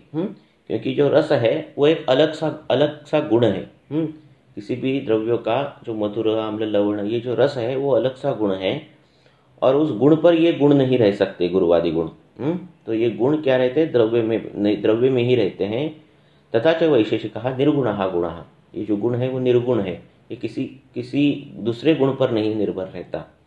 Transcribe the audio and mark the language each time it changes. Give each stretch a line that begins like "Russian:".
Hindi: क्योंकि जो रस है वो एक अलग सा गुण है। किसी भी द्रव्यों का जो मधुर अम्ल लवण, ये जो रस है वो अलग सा गुण है, और उस गुण पर ये गुण नहीं रह सकते, गुरुवादि गुण। तो ये गुण क्या रहते हैं, द्रव्य में ही रहते हैं।
Sanskrit: तथा च वैशेषिकः निर्गुणः गुणः।
Hindi: ये जो गुण है वो निर्गुण है, ये किसी दूसरे गुण पर नहीं निर्भर रहता।